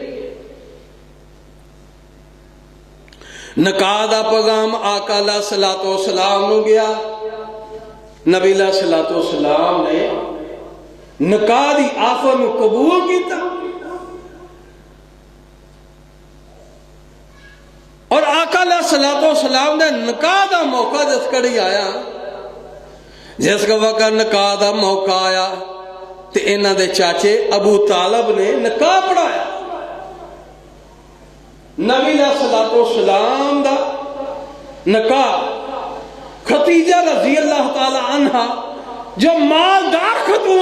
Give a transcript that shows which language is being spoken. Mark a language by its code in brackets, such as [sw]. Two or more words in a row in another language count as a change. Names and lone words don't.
[pa] نکاح دا پیغام آقا [ar] علیہ الصلوۃ والسلام [pa] نو گیا، نبی [ar] علیہ الصلوۃ والسلام [pa] نے نکاح دی آفر نو قبول کیتا۔ [ar] صلاة وسلام [pa] دے نکاح دا موقع جس کڑی آیا، جس وقت نکاح دا موقع آیا تے انہاں دے چاچے ابو طالب نے نکاح پڑھایا. نبی [ar] صلاة وسلام [pa] دا نکاح خدیجہ [ar] رضي الله تعالى عنها [pa] جو مالدار خاتون